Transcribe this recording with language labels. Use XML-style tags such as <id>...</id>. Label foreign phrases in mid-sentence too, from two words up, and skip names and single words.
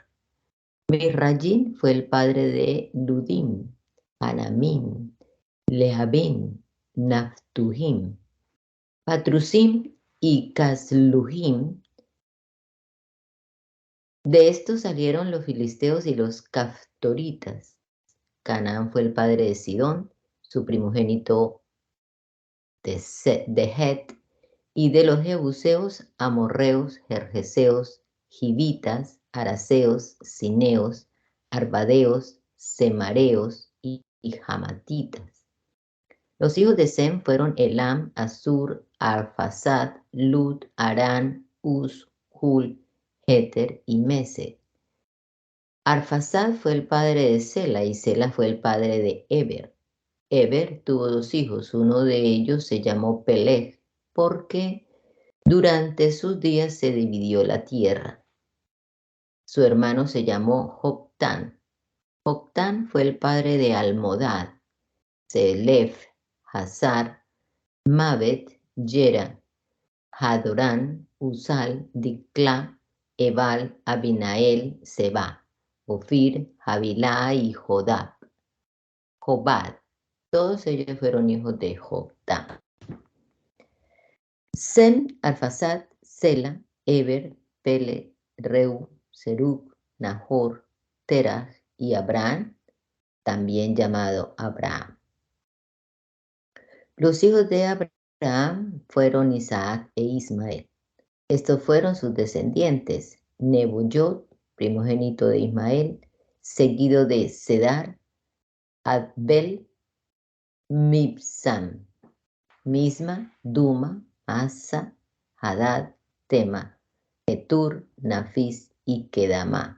<es>Mirrayín fue el padre de Ludim, Anamim, Lehabim, Naftujim, Patrusim y Casluhim. De estos salieron los filisteos y los caftoritas. Canaán fue el padre de Sidón, su primogénito de Het, y de los jebuseos, amorreos, gergeseos, givitas, araseos, cineos, arbadeos, semareos y jamatitas. Los hijos de Sem fueron Elam, Asur, Arphasad, Lud, Arán, Uz, Hul, Heter y Mesec. Arphasad fue el padre de Sela y Sela fue el padre de Eber. Eber tuvo 2 hijos, uno de ellos se llamó Peleg, porque durante sus días se dividió la tierra. Su hermano se llamó Joctán. Joctán fue el padre de Almodad, Selef, Hazar, Mabet, Yera, Hadorán, Uzal, Diclá, Ebal, Abinael, Seba, Ofir, Javilá y Jobad. Todos ellos fueron hijos de Joctán. Sem, Arphasad, Sela, Eber, Pele, Reu, Serug, Nahor, Terah y Abraham, también llamado Abraham. Los hijos de Abraham fueron Isaac e Ismael. Estos fueron sus descendientes: Nebuyot, primogénito de Ismael, seguido de Sedar, Adbel, Mibsam, Misma, Duma, Asa, Hadad, Tema, Etur, Nafis y Kedamá.</es>